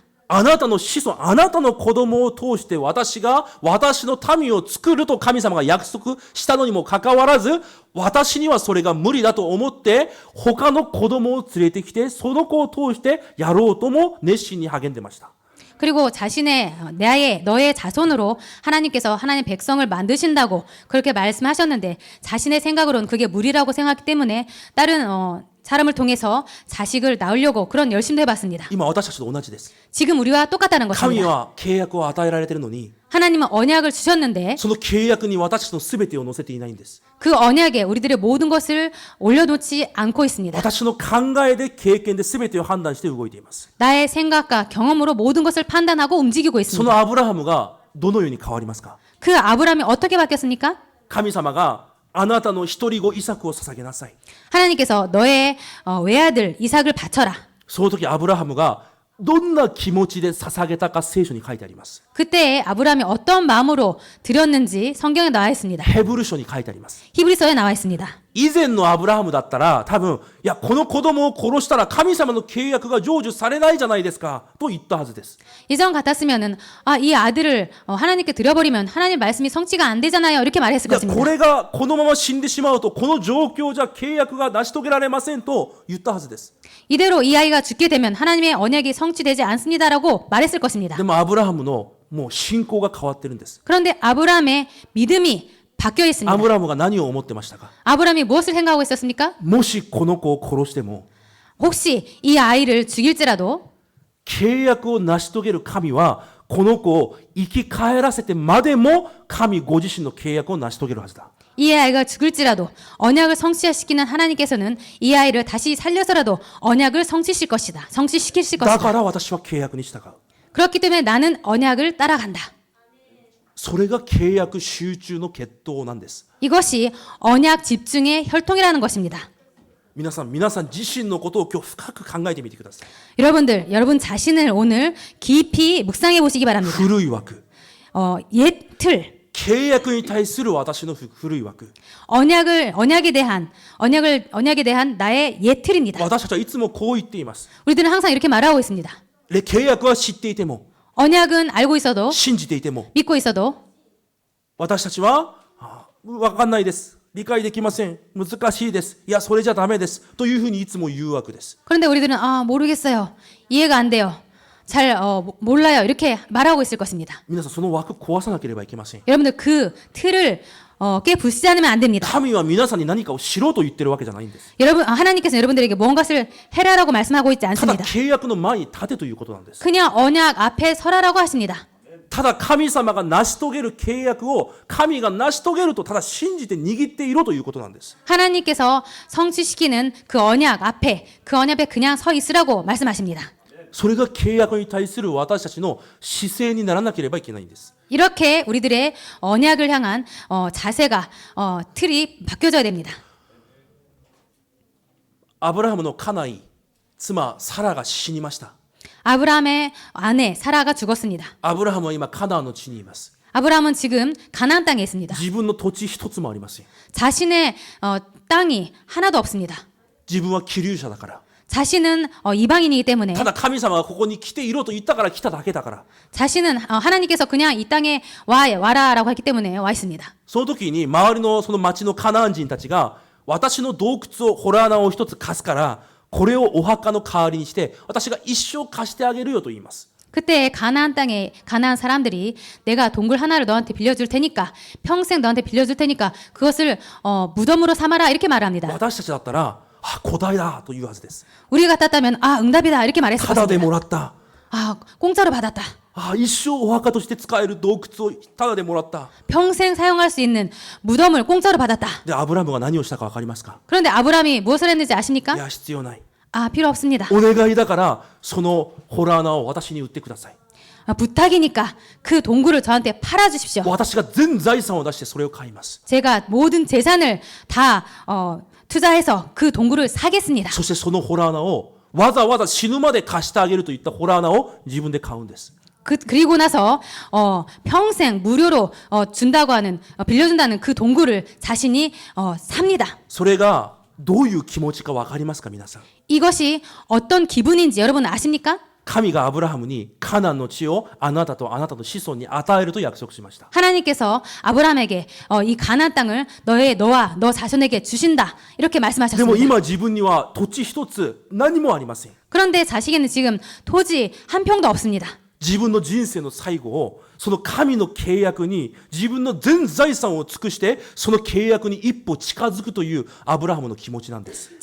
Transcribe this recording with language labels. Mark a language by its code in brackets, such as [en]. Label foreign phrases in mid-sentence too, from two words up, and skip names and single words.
[ja] あなたの子孫、あなたの子供を通して私が私の民を作ると神様が約束したのにもかかわらず、私にはそれが無理だと思って他の子供を連れてきてその子を通してやろうとも熱心に励んでました。 [ko] 그리고 자신의 너의 자손으로 하나님께서 하나님 백성을 만드신다고 그렇게 말씀하셨는데 자신의 생각으로는 그게 무리라고 생각하기 때문에 다른 사람을 통해서 자식을 낳으려고 그런 열심도 해봤습니다. [ja] 今私たちと同じです。 [ko] 지금 우리와 똑같다는 [ja] 神 [ko] 것입니다. [ja] は契約を与えられているのに、 [ko] 하나님은 언약을 주셨는데 [ja] その契約に私たちの全てを乗せていないんです。 [ko] 그 언약에 우리들의 모든 것을 올려놓지 않고 있습니다. [ja] 私の考えで経験で全てを判断して動いています。 [ko] 나의 생각과 경험으로 모든 것을 판단하고 움직이고 [ja] そ [ko] 있습니다. [ja] のアブラハムがどのように変わりますか？ [ko] 그 아브라함이 어떻게 바뀌었습니까? [ja] 神様があなたの一人子イサクを捧げなさい。 [ko] 하나님께서 너의 외아들 이삭을 바쳐라. [ja] その時アブラハムがどんな気持ちで捧げたか聖書に書いてあります。 [ko] 그때 아브라함이 어떤 마음으로 드렸는지 성경에 나와 있습니다. [ja] ヘブル書に書いてあります。 [ko] 히브리서에 나와 있습니다. [ja] 以前のアブラハムだったら多分、いや、この子供を殺したら神様の契約が成就されないじゃないですか、と言ったはずです。 [ko] 예전 같았으면은 이 아들을 하나님께 드려버리면 하나님 말씀이 성취가 안 되잖아요. 이렇게 말했을 [ja] いや、 [ko] 것입니다. [ja] これがこのまま死んでしまうと、この状況じゃ契約が成し遂げられませんと言ったはずです。 [ko] 이대로 이 아이가 죽게 되면 하나님의 언약이 성취되지 않습니다라고 말했을 것입니다. [ja] でもアブラハムのもう信仰が変わってるんです。 [ko] 그런데 아브라함의 믿음이 바뀌어 [ja] ア [ko] 있습니다. [ja] ブラハムが何を思ってましたか？ [ko] 아브라함이 무엇을 생각하고 있었습니까? [ja] もしこの子を殺しても [ko] 혹시 이 아이를 죽일지라도 [ja] 契約を成し遂げる神はこの子を生き返らせてまでも神ご自身の契約を成し遂げるはずだ。 [ko] 이 아이가 죽을지라도 언약을 성취시키는 하나님께서는 이 아이를 다시 살려서라도 언약을 성취시킬 것이다. 성취시키실 [ja] だ [ko] 것이다. [ja] から私は契約に従う。 [ko] 그렇기 때문에 나는 언약을 따라간다. [ja] それが契約集中の決闘なんです。 [ko] 이것이 언약 집중의 혈통이라는 것입니다. [ja] 皆さん自身のことを今日深く考えてみてください。 [ko] 여러분 자신을 오늘 깊이 묵상해 보시기 바랍니다. [ja] 古い枠。 [ko] 옛 틀, [ja] 契約に対する私の古い枠。 [ko] 언약에 대한 나의 옛 틀입니다. [ja] 私たちはいつもこう言っています。 [ko] 우리들은 항상 이렇게 말하고 있습니다. [ja] 契約は知っていても、 [ko] 언약은 알고 있어도 [ja] 信じていても、 [ko] 믿고 있어도 [ja] 私たちは、わかんないです。理解できません。難しいです。いや、それじゃダメです。というふうにいつも言うわけです。 [ko] 그런데 우리들은 모르겠어요. 이해가 안 돼요. 잘 몰라요. 이렇게 말하고 있을 것입니다. [ja] 皆さん、その枠壊さなければいけません。 [ko] 여러분들 그 틀을 깨부수지 않으면 안 됩니다. [ja] 神は皆さんに何かをしろと言ってるわけじゃないんです。 [ko] 하나님께서 여러분들에게 무엇을 해라라고 말씀하고 있지 [ja] ただ [ko] 않습니다. [ja] 契約の前に立てということなんです。 [ko] 그냥 언약 앞에 서라라고 하십니다. [ja] ただ神様が成し遂げる契約を神が成し遂げるとただ信じて握っていろということなんです。 [ko] 하나님께서 성취시키는 그 언약 앞에 그냥 서 있으라고 말씀하십니다. [ja] それが契約に対する私たちの姿勢にならなければいけないんです。 [ko] 이렇게 우리들의 언약을 향한 자세가 틀이 바뀌어져야 됩니다. [ja] アブラハムの家内、妻サラが死にました。 [ko] 아브라함의 아내 사라가 죽었습니다. [ja] アブラハムは今カナンの地にいます。 [ko] 아브라함은 지금 가나안 땅에 있습니다. [ja] 自分の土地一つもありません。 [ko] 자신의 땅이 하나도 없습니다. [ja] 自分は寄留者だから。 [ko] 자신은 이방인이기 때문에 [ja] ただ神様がここに来ていろと言ったから来ただけだから。 [ko] 자신은 하나님께서 그냥 이 땅에 와라라고 했기 때문에 와 있습니다. [ja] その時に周りのその町のカナン人たちが私の洞窟をホラー穴を一つ貸すからこれをお墓の代わりにして私が一生貸してあげるよと言います。 [ko] 그때 가나안 땅에 가나안 사람들이 내가 동굴 하나를 너한테 빌려줄 테니까 평생 너한테 빌려줄 테니까 그것을 무덤으로 삼아라 이렇게 말합니다. [ja] 私たちだったら古代だというはずです。 [ko] 우리 같았다면 응답이다 이렇게 말했을 [ja] ただで [ko] 것입니다. [ja] もらった。 [ko] 공짜로 받았다. [ja] 一生お墓として使える洞窟をただでもらった。 [ko] 평생 사용할 수 있는 무덤을 공짜로 받았다. [ja] でアブラムが何をしたか分かりますか？ [ko] 그런데 아브라함이 무엇을 했는지 [ja] い [ko] 아십니까? [ja] や必要ない。 [ko] 필요 없습니다. [ja] お願いだからそのホラー穴を私に売ってください。 [ko] 부탁이니까 그 동굴을 저한테 팔아주십시오. [ja] 私が全財産を出してそれを買います。 [ko] 제가 모든 재산을 다 투자해서 그 동굴을 사겠습니다. [ja] そしてそのホラー穴をわざわざ死ぬまで貸してあげるといったホラー穴を自分で買うんです。 [ko] 그리고 나서 평생 무료로 준다고 하는 빌려준다는 그 동굴을 자신이 삽니다. [ja] それがどういう気持ちか分かりますか皆さん。 [ko] 이것이 어떤 기분인지 여러분 아십니까? [ja] 神がアブラハムにカナンの地をあなたとあなたの子孫に与えると約束しました。 [ko] 하나님께서 아브라함에게 이 가나안 땅을 너와 너 자손에게 주신다 이렇게 [ja] でも [ko] 말씀하셨습니다. [ja] 今自分には土地一つ何もありません。 [ko] 그런데 자식에는 지금 토지 한 평도 없습니다. [ja] 自分の人生の最後をその神の契約に自分の全財産を尽くしてその契約に一歩近づくというアブラハムの気持ちなんです。